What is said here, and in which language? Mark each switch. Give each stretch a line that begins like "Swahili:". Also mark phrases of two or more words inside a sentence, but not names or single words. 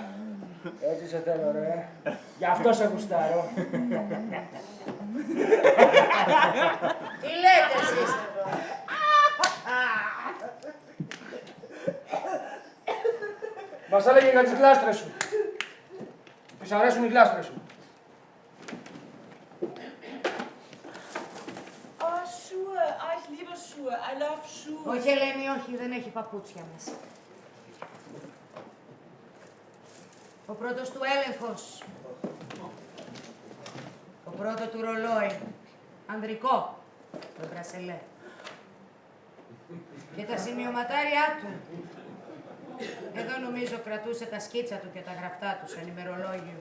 Greek: Έτσι σε θέλω ρε, γι' αυτό σε γουστάρω. Τι λέτε εσείς εδώ? Μας έλεγε για τις γλάστρες σου. Της αρέσουν οι γλάστρες σου.
German: Schuhe. Ich liebe Schuhe.
English: I love
German: Schuhe.
Greek: Όχι Ελένη, όχι, δεν έχει παπούτσια μέσα. Ο πρώτος του έλεγχος. Το πρώτο του ρολόι. Ανδρικό. Το μπρασελέ. Και τα σημειωματάρια του. Εδώ νομίζω κρατούσε τα σκίτσα του και τα γραφτά του σε ενημερολόγιο.